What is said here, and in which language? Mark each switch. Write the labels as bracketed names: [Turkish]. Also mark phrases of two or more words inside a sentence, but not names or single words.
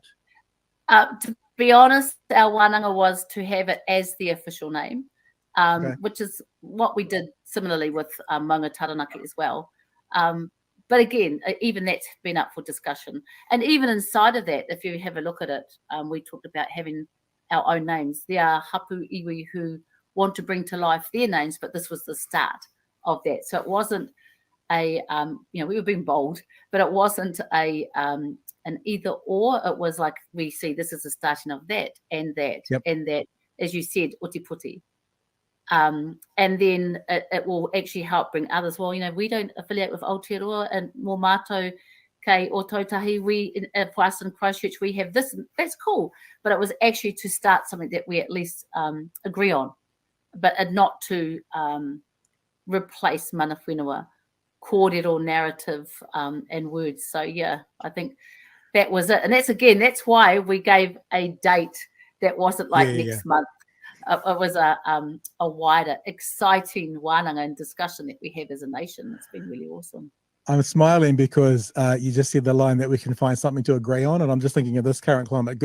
[English] To be honest, our wānanga was to have it as the official name, which is what we did similarly with Maunga Taranaki as well. But again, even that's been up for discussion. And even inside of that, if you have a look at it, we talked about having our own names. There are [Māori] hapu iwi [English] who want to bring to life their names, but this was the start of that. So it wasn't a, we were being bold, but it wasn't an either or. It was like, we see this is the starting of that and that, and that, as you said, [Māori] uti puti. [English] And then it will actually help bring others. Well, we don't affiliate with Aotearoa and [Māori] mō mātou kei o Tautahi. [English] For us in Christchurch, we have this. That's cool. But it was actually to start something that we at least agree on, but not to replace [Māori] mana whenua, kōrero [English] narrative and words. So, yeah, I think that was it. And that's why we gave a date that wasn't like next month. It was a wider, exciting wānanga and discussion that we have as a nation. It's been really awesome. I'm smiling because you just said the line that we can find something to agree on, and I'm just thinking of this current climate.